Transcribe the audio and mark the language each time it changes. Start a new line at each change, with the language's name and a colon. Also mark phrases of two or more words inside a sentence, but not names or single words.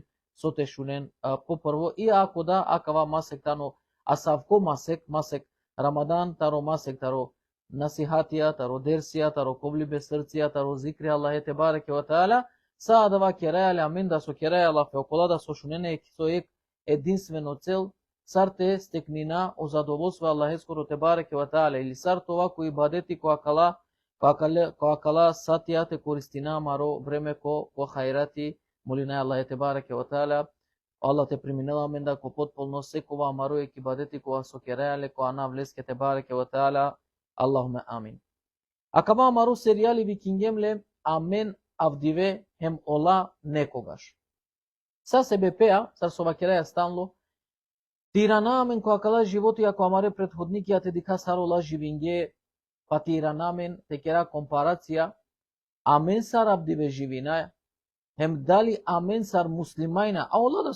Romany: со те шунен по прво и ако да акава масек тано асавко масек Рамадан таро масек таро насихатија таро дерсија таро ковли без срција таро зикри Аллахе
Arabic: تبارك وتعالى
Romany: са дава керајале амин да со керајала фе околада со шунене со ек
Macedonian: единствено цел
Romany: сарте стекнина о задоволство Аллахе скоро
Arabic: تبارك وتعالى
Romany: или сарто овако ибадети која кала сатија те користина маро време ко хајрати молина Аллах
Arabic: تبارك وتعالى
Romany: Аллах те преминела мен да ко потполно секова маро е ибадети која со керајале која на влеске
Arabic: تبارك وتعالى اللهم آمين.
Romany: Акаба маро серијали викингемле амен авдиве хем ола некогаш. Са себе пеа сар со вакераја станло тирана амен која кала животи ако амаре предходникија те дика сарола живинге патиранамен те кера компарација амен сар абдиве живинаја хем дали амен сар муслимајна а ола да